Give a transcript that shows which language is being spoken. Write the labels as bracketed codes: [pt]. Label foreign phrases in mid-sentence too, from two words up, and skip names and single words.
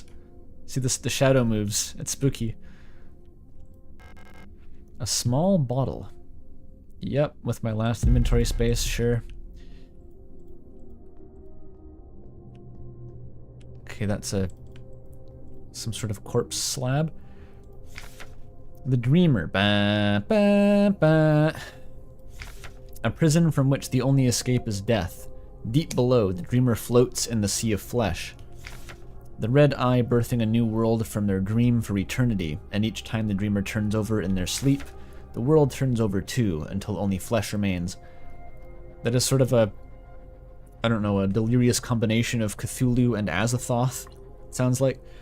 [en] See this? The shadow moves. It's spooky. A small bottle. Yep, with my last inventory space, sure. Okay, that's some sort of corpse slab. The Dreamer. Ba, ba, ba. A prison from which the only escape is death. Deep below, the Dreamer floats in the sea of flesh. The red eye birthing a new world from their dream for eternity, and each time the Dreamer turns over in their sleep, the world turns over too, until only flesh remains. That is sort of a, I don't know, a delirious combination of Cthulhu and Azathoth, it sounds like.